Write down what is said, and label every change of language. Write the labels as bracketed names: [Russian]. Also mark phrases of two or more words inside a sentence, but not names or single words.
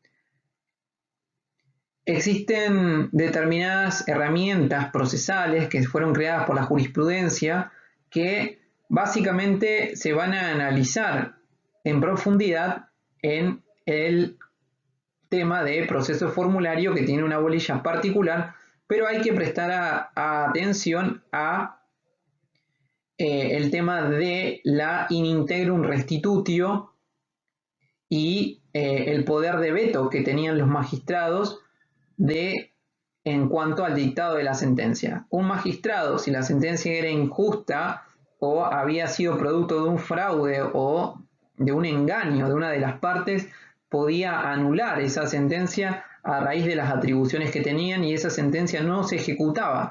[Spanish] Existen determinadas herramientas procesales que fueron creadas por la jurisprudencia que básicamente se van a analizar en profundidad en el tema de proceso formulario, que tiene una bolilla particular, pero hay que prestar atención a el tema de la [Latin] in integrum restitutio [Spanish] y el poder de veto que tenían los magistrados en cuanto al dictado de la sentencia. Un magistrado, si la sentencia era injusta o había sido producto de un fraude o de un engaño de una de las partes, podía anular esa sentencia a raíz de las atribuciones que tenían y esa sentencia no se ejecutaba.